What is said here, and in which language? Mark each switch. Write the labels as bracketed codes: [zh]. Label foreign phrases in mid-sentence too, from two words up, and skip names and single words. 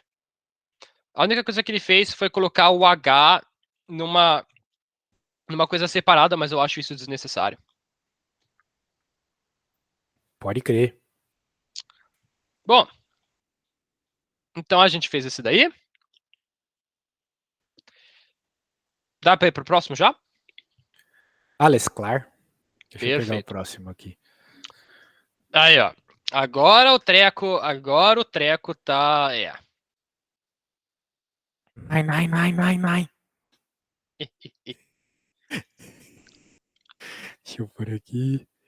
[pt] A única coisa que ele fez foi colocar o H numa coisa separada, mas eu acho isso desnecessário. Pode crer. Bom, então a gente fez esse daí. Dá para ir pro próximo já? [de] Alles klar. [pt] Deixa eu pegar o Perfeito. próximo aqui. Aí, ó. Agora o treco tá. [en] Nine, nine, nine, nine, nine. [pt] Deixa eu por aqui.